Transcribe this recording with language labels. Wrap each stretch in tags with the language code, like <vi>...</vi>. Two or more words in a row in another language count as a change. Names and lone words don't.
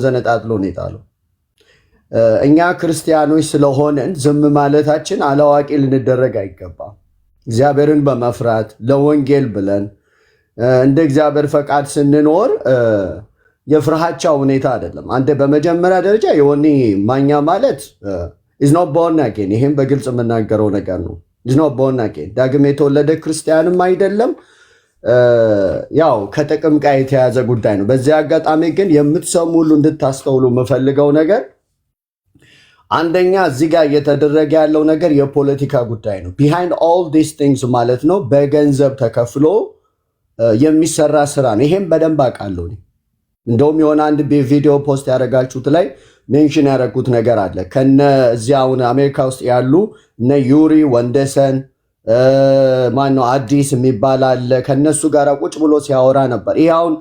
<am>ዘነጣጥሎ ነው የጣለው። እኛ ክርስቲያኖች ስለሆነን ዝም ማለታችን አላዋቂ ልንደረግ አይገባም። እግዚአብሔርን በመፍራት ለወንጌል ብለን እንደ እግዚአብሔር ፈቃድ ስንኖር የፍርሃቻ ሁኔታ አይደለም። አንተ በመጀመሪያ ደረጃ የወኒ ማኛ ማለት</am> <en>is not born again።</en> <am>ይሄም በግልጽ የምናገረው ነገር ነው።</am> <en>is not born again</en> <am>ዳግም የተወለደ ክርስቲያንም አይደለም። ያው ከጥቅም ጋር የተያዘ ጉዳይ ነው። በዚህ አጋጣሚ ግን የምትሰሙ ሁሉ እንድታስተውሉ የምፈልገው ነገር አንደኛ እዚህ ጋር እየተደረገ ያለው ነገር የፖለቲካ ጉዳይ ነው።</am> <en>behind all these things</en> <am>ማለት ነው በገንዘብ ተከፍሎ የሚሰራ ስራ ነው። ይሄም በደንብ አውቃለሁ። እንደውም የሆነ አንድ ቪዲዮ ፖስት ያደረጋችሁት ላይ ሜንሽን ያደረጉት ነገር አለ። ከነ እዚያውን አሜሪካ ውስጥ ያሉ እነ ዩሪ ወንደሰን ማነው አዲስ የሚባል አለ። ከነሱ ጋር ቁጭ ብሎ ሲያወራ ነበር። ይሄ አሁን</am>